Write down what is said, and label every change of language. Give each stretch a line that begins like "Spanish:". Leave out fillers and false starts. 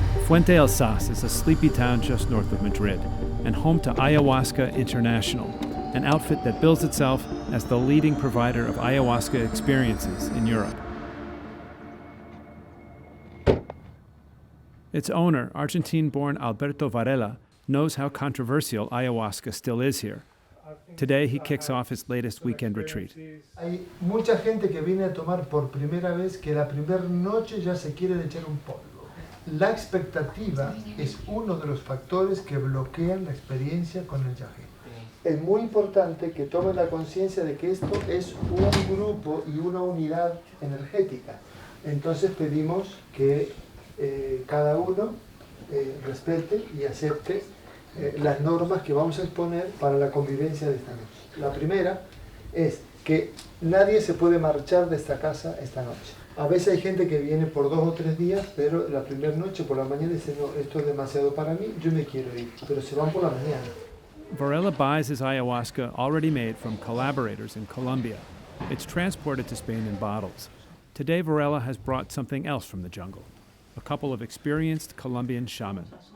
English: Fuente El Sas is a sleepy town just north of Madrid and home to Ayahuasca International, an outfit that bills itself as the leading provider of ayahuasca experiences in Europe. Its owner, Argentine-born Alberto Varela, knows how controversial ayahuasca still is here. Today, he kicks off his latest weekend retreat.
Spanish: Hay mucha gente que viene a tomar por primera vez que la primera noche ya se quieren echar un polvo. La expectativa es uno de los factores que bloquean la experiencia con el yagé. Es muy importante que tomen la conciencia de que esto es un grupo y una unidad energética. Entonces pedimos que cada uno respete y acepte las normas que vamos a exponer para la convivencia de esta noche. La primera es que nadie se puede marchar de esta casa esta noche. A veces hay gente que viene por 2 o 3 días, pero la primera noche por la mañana dice, no, esto es demasiado para mí, yo me quiero ir, pero se van por la mañana.
English: Varela buys his ayahuasca already made from collaborators in Colombia. It's transported to Spain in bottles. Today, Varela has brought something else from the jungle, a couple of experienced Colombian shamans.